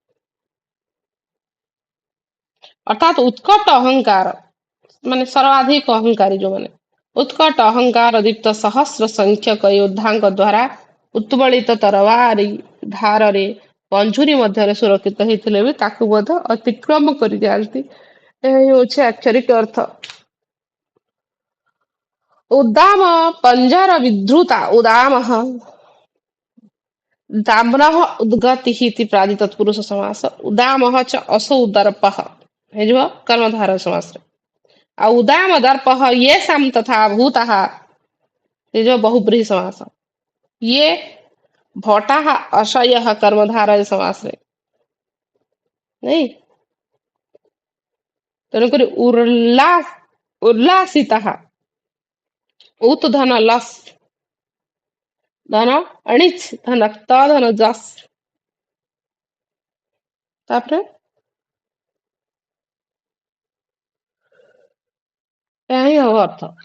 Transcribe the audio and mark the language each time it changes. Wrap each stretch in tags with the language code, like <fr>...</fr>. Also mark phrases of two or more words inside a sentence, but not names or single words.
<or>ଅର୍ଥାତ ଉତ୍କଟ ଅହଙ୍କାର ମାନେ ସର୍ବାଧିକ ଅହଙ୍କାରୀ ଯୋଉମାନେ ଉତ୍କଟ ଅହଙ୍କାର ଦୀପ୍ତ ସହସ୍ର ସଂଖ୍ୟକ ଯୋଦ୍ଧାଙ୍କ ଦ୍ୱାରା ଉତ୍ବଳିତ ତରବାରୀ ଧାରରେ ପଞ୍ଜୁରୀ ମଧ୍ୟରେ ସୁରକ୍ଷିତ ହେଇଥିଲେ ବି ତାକୁ ମଧ୍ୟ ଅତିକ୍ରମ କରିଯାଆନ୍ତି। ଏହା ହେଉଛି ଆକ୍ଷରିକ ଅର୍ଥ।</or> <sa>ଉଦାମ ପଞ୍ଜର ବିଧୃତା ଉଦାମ ଦାମ୍ନଃ ଉଦ୍ଗତି ଇତି ପ୍ରାଦି ତତ୍ପୁରୁଷ ସମାସ ଉଦାମଃ च असौ दर्पः</sa> <or>ହେଇଯିବ କର୍ମଧାର ସମାସରେ।</or> <sa>ଆଉ ଉଦାମ ଦର୍ପः येषां ତଥା ଭୂତः</sa> <or>ହେଇଯିବ ବହୁବ୍ରୀହି ସମାସ।</or> <sa>ये ଭଟାଃ ଅଶୟଃ</sa> <or>କର୍ମଧାରୟ ସମାସରେ। ନାଇଁ, ତେଣୁକରି ଉଲ୍ଲାସିତାଃ ଉତ୍ ଧନ ଲସ୍ ଧନ ଅଣିଚ୍ ଧନ ତ ଧନ ଯସ୍ ତାପରେ ଏହା ହିଁ ହବ ଅର୍ଥ।</or>